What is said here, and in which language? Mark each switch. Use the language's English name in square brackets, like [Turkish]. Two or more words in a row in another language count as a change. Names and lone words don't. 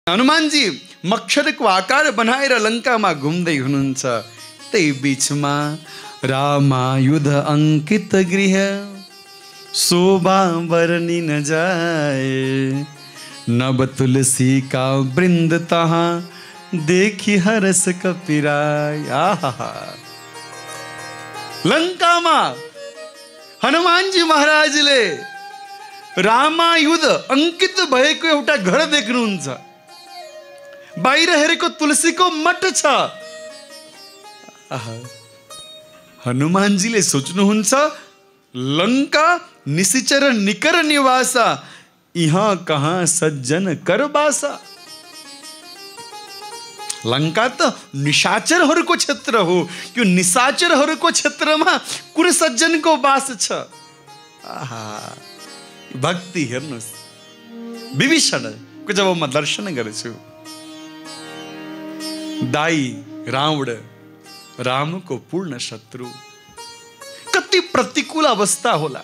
[Nepali] हनुमानजी मच्छरको आकार बनाएर लङ्कामा घुम्दै हुनुहुन्छ। त्यही बीचमा [Awadhi] रामायुध अंकित गृह शोभा वर्णि न जाए, नव तुलसी का वृंद तहाँ देखी हरस कपिराय। [Nepali] लङ्कामा हनुमानजी महाराजले रामायुध अंकित भएको एउटा घर देख्नुहुन्छ। बाहिर हेरेको तुलसीको मठ छ। हनुमानजीले सोच्नुहुन्छ [Awadhi] लंका निशिचर निकर निवासा, यहाँ कहाँ सज्जन कर बासा। [Nepali] लंका त निशाचरहरूको क्षेत्र हो। यो निशाचरहरूको क्षेत्रमा कुन सज्जनको बास छ। भक्ति हेर्नुस्। विभीषणको जब म दर्शन गर्छु, दाई रावण रामको पूर्ण शत्रु, कति प्रतिकूल अवस्था होला।